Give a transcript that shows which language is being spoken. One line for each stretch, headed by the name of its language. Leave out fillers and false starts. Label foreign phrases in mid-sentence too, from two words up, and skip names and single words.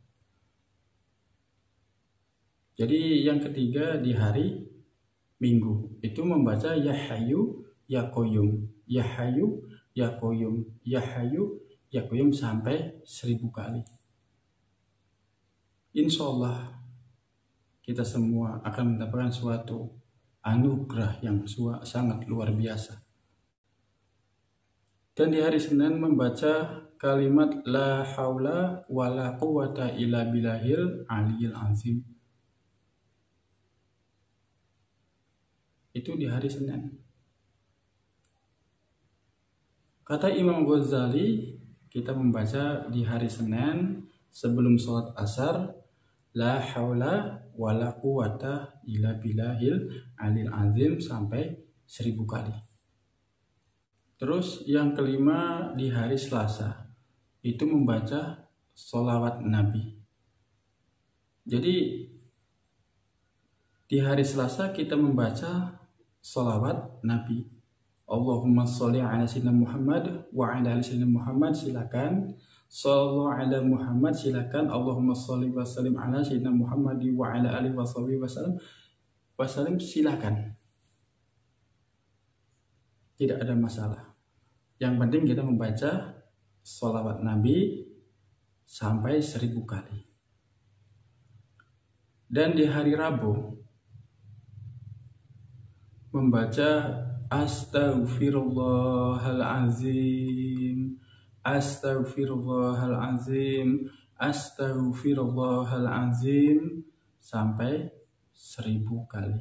Indonesian: Jadi yang ketiga di hari Minggu itu membaca
Arabic: يا حي يا قيوم يا حي يا قيوم يا حي يا قيوم
Indonesian: sampai 1000 kali.
Arabic: إن شاء الله
Indonesian: kita semua akan mendapatkan suatu anugerah yang sangat luar biasa. Dan di hari Senin membaca kalimat
Arabic: لا حول ولا قوة إلا بالله العلي العظيم.
Indonesian: itu di hari Senin. Kata Imam Ghazali, kita membaca di hari Senin sebelum sholat asar,
Arabic: لا حول ولا قوة إلا بالله العلي العظيم
Indonesian: sampai 1000 kali. Terus yang kelima di hari Selasa, itu membaca sholawat Nabi. Jadi di hari Selasa kita membaca sholawat Nabi.
Arabic: اللهم صل على سيدنا محمد وعلى آل سيدنا محمد,
Indonesian: silakan.
Arabic: صلى الله على محمد,
Indonesian: silakan.
Arabic: اللهم صل وسلم على سيدنا محمد وعلى آله وصحبه وسلم,
Indonesian: silakan. Tidak ada masalah. Yang penting kita membaca sholawat Nabi sampai 1000 kali. Dan di hari Rabu membaca
Arabic: أستغفر الله العظيم أستغفر الله العظيم أستغفر الله العظيم
Indonesian: sampai 1000 kali.